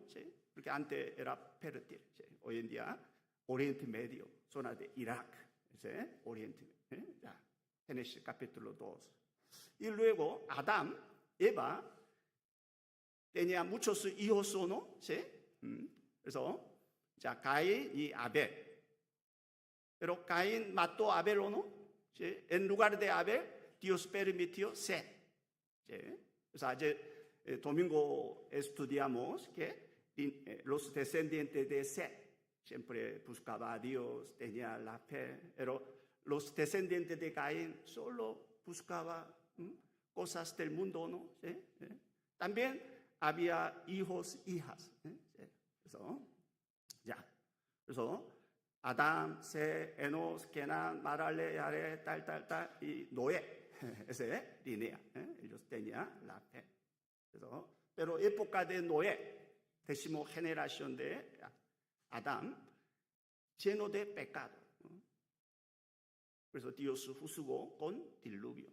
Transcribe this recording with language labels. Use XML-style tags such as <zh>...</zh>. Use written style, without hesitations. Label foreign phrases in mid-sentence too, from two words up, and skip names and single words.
<es>¿Sí? Porque antes era fértil, ¿sí? Hoy en día, Oriente Medio, zona de Irak, ¿sí? Oriente, ya, Génesis capítulo 2. Y luego, Adán, Eva, tenía muchos hijos, ¿no? ¿Sí?</es> <ko>그래서, 자, 가인 y Abel.</ko> <es>Pero Caín mató a Abel, ¿o no? ¿Sí? En lugar de Abel, Dios permitió Set. ¿Sí? Entonces, ayer domingo estudiamos que los descendientes de Set siempre buscaban a Dios, tenían la fe, pero los descendientes de Caín solo buscaban cosas del mundo, ¿no? ¿Sí? También había hijos, hijas. ¿Sí?</es> <ko>그래서, ya. 그래서 아담, 세, 에노스, 게난, 마랄레, 야레,</ko> <es>tal, y Noé. Ese línea. Ellos tenían la fe. Pero época de Noé, décimo generación de Adán, lleno de pecado. 그래서 Dios juzgó con diluvio.</es>